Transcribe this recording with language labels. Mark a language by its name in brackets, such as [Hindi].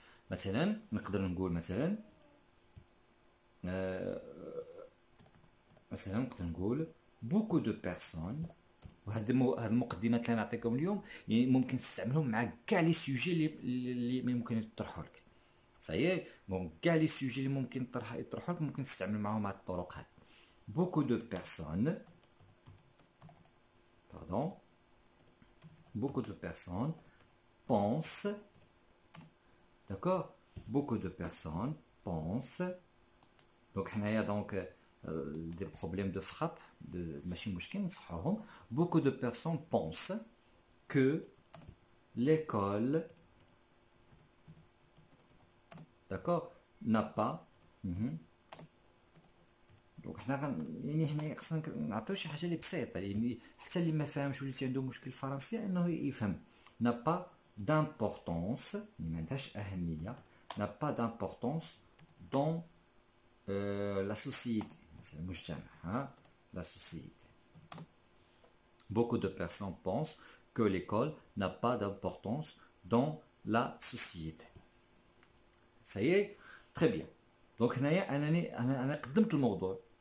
[Arabic] مثلا نقدر نقول مثلا نقدر نقول بوكو دو بيرسون. وهاد المقدمات اللي نعطيكم اليوم يعني ممكن تستعملهم مع كاع لي سوجي اللي ممكن يطرحوا لك. صحيح. دونك كاع لي سوجي اللي ممكن يطرحوا لك ممكن تستعمل معاهم هاد الطرق هاد. [French] بوكو دو بيرسون pardon, beaucoup de personnes pensent, d'accord, beaucoup de personnes pensent, donc il y a donc des problèmes de frappe, de machine mouchkin, beaucoup de personnes pensent que l'école, [Arabic] d'accord, n'a pas, دونك حنا يعني حنا خصنا نعطيو شي حاجه اللي بسيطه يعني حتى اللي ما فاهمش ولا عنده مشكل الفرنسيه انه يفهم. [French] n'a pas d'importance ما عندهاش اهميه. n'a pas d'importance dans la société المجتمع la société. beaucoup de personnes pensent que l'école n'a pas d'importance dans la société. ça y est très bien. [Arabic] دونك هنايا انا قدمت الموضوع.